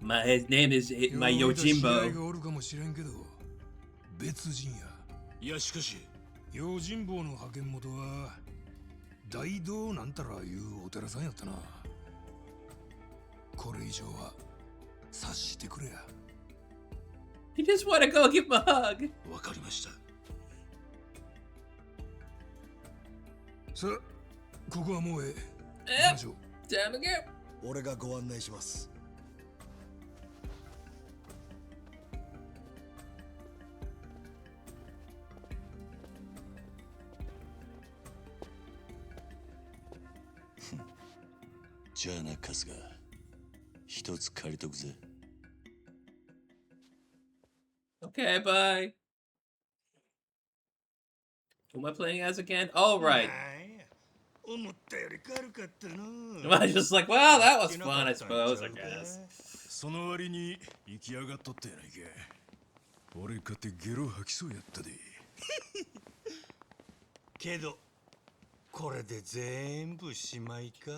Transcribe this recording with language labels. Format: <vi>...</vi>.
<en>His name is my Yojimbo.</en> <ja>がおるかもしれんけど、別人や。いやしかし用心棒の派遣元は大道なんたらいうお寺さんやったな。これ以上は察してくれや。</ja> <en>You just want to go give him a hug.</en> <ja>わかりました。さあ、ここはもうええ。行きましょう。</ja> <en>Time to go.</en> <ja>俺がご案内します。じゃあな、春日。一つ借りとくぜ。</ja> <en>Okay, bye. Who am I playing as again? Oh, right. I'm just like, well, that was fun, I suppose, I guess.</en> <ja>その割に行き上がっとったやないか。俺かってゲロ吐きそうやったで。けどこれで全部しまいか。</ja>